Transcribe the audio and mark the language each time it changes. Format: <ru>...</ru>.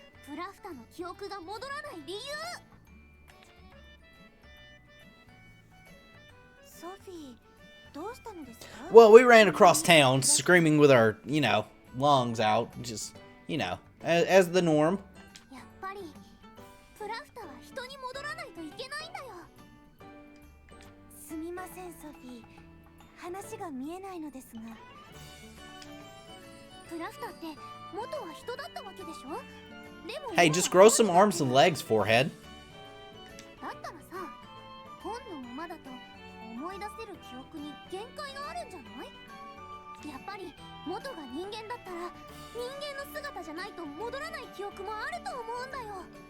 <ja>プラフタの記憶が戻らない理由。ソフィー、どうしたのですか？</ja> <en>Well, we ran across town screaming with our, you know, lungs out. Just, you know, as the norm.</en> <ja>やっぱりプラフタは人に戻らないといけないんだよ。すみませんソフィー、話が見えないのですが、プラフタって元は人だったわけでしょ。でも</ja> <en>Hey, just grow some arms and legs, forehead.</en> <ja>だったらさ、本のままだと思い出せる記憶に限界があるんじゃない？やっぱり元が人間だったら人間の姿じゃないと戻らない記憶もあると思うんだよ。</ja>